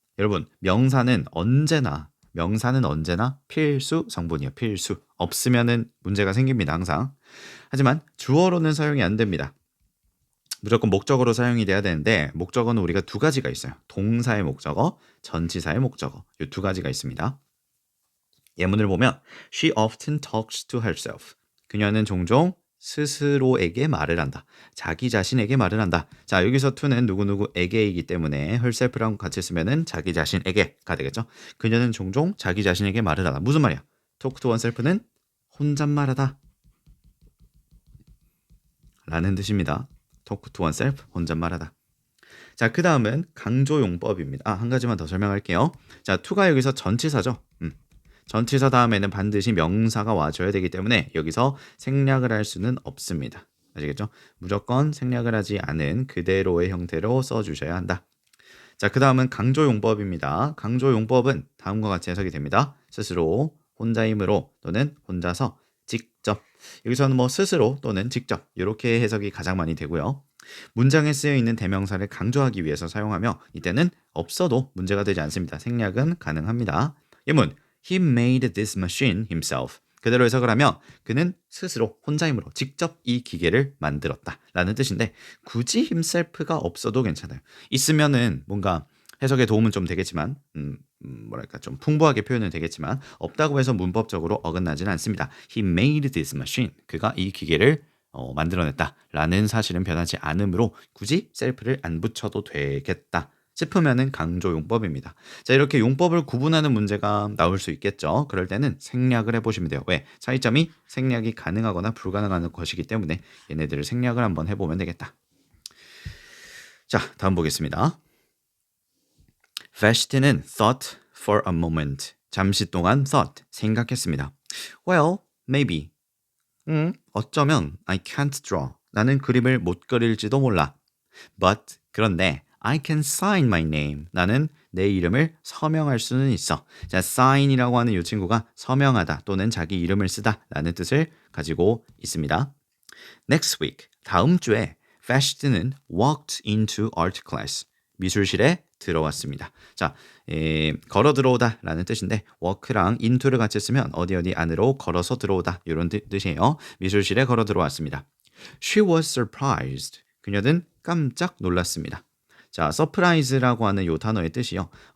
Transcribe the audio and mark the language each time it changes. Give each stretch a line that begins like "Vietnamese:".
Korean: 여러분, 명사는 언제나 필수 성분이에요. 필수. 없으면은 문제가 생깁니다. 항상. 하지만 주어로는 사용이 안 됩니다. 무조건 목적어로 사용이 돼야 되는데 목적어는 우리가 두 가지가 있어요. 동사의 목적어, 전치사의 목적어. 이 두 가지가 있습니다. 예문을 보면
English: She often talks to herself.
Korean: 그녀는 종종 스스로에게 말을 한다. 자기 자신에게 말을 한다. 자, 여기서 to는 누구누구에게이기 때문에 herself랑 같이 쓰면은 자기 자신에게가 되겠죠. 그녀는 종종 자기 자신에게 말을 하다. 무슨 말이야? talk to oneself는 혼잣말하다 라는 뜻입니다. talk to oneself, 혼잣말하다. 자, 그 다음은 강조용법입니다. 한 가지만 더 설명할게요. 자, to가 여기서 전치사죠. 전치사 다음에는 반드시 명사가 와줘야 되기 때문에 여기서 생략을 할 수는 없습니다. 아시겠죠? 무조건 생략을 하지 않은 그대로의 형태로 써주셔야 한다. 자, 그 다음은 강조용법입니다. 강조용법은 다음과 같이 해석이 됩니다. 스스로, 혼자이므로 또는 혼자서, 직접. 여기서는 뭐 스스로 또는 직접 이렇게 해석이 가장 많이 되고요. 문장에 쓰여 있는 대명사를 강조하기 위해서 사용하며 이때는 없어도 문제가 되지 않습니다. 생략은 가능합니다. 예문
English: He made this machine himself.
Korean: 그대로 해석을 하면 그는 스스로 혼자이므로 직접 이 기계를 만들었다 라는 뜻인데 굳이 himself가 없어도 괜찮아요. 있으면은 뭔가 해석에 도움은 좀 되겠지만 뭐랄까 좀 풍부하게 표현은 되겠지만 없다고 해서 문법적으로 어긋나지는 않습니다.
English: He made this machine.
Korean: 그가 이 기계를 만들어냈다 라는 사실은 변하지 않으므로 굳이 셀프를 안 붙여도 되겠다 싶으면은 강조용법입니다. 자, 이렇게 용법을 구분하는 문제가 나올 수 있겠죠. 그럴 때는 생략을 해보시면 돼요. 왜? 차이점이 생략이 가능하거나 불가능한 것이기 때문에 얘네들을 생략을 한번 해보면 되겠다. 자, 다음 보겠습니다. Vashti는
English: thought for a moment.
Korean: 잠시 동안 thought, 생각했습니다.
English: Well, maybe.
Korean: 어쩌면
English: I can't draw.
Korean: 나는 그림을 못 그릴지도 몰라.
English: But,
Korean: 그런데
English: I can sign my name.
Korean: 나는 내 이름을 서명할 수는 있어. 자, sign이라고 하는 이 친구가 서명하다 또는 자기 이름을 쓰다 라는 뜻을 가지고 있습니다.
English: Next week,
Korean: 다음 주에
English: Vashti는 walked into art class.
Korean: 미술실에 들어왔습니다. 자, 걸어 들어오다 라는 뜻인데 walk랑 into를 같이 쓰면 어디 안으로 걸어서 들어오다 이런 뜻이에요. 미술실에 걸어 들어왔습니다.
English: She was surprised.
Korean: 그녀는 깜짝 놀랐습니다. 자, surprise라고 하는 이 단어의 뜻이요.